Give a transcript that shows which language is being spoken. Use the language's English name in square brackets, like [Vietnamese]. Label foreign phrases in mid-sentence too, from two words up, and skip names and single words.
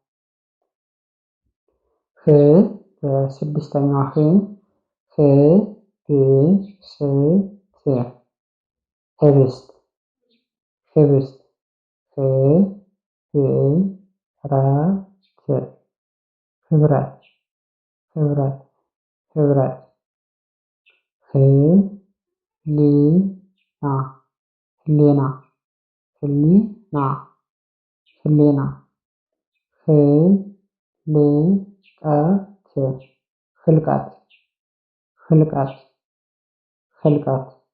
[Amharic] ህ በስድስተኛው ህ ህ ብ ስ ት ህብስት ህብስት። ህ ብ ረ ት ህብረት ህብረት ህብረት። ህ ሊ ና ህሊና ህሊና ህሊና። ህ ል ቀ ት ህልቀት ህልቀት ህልቀት።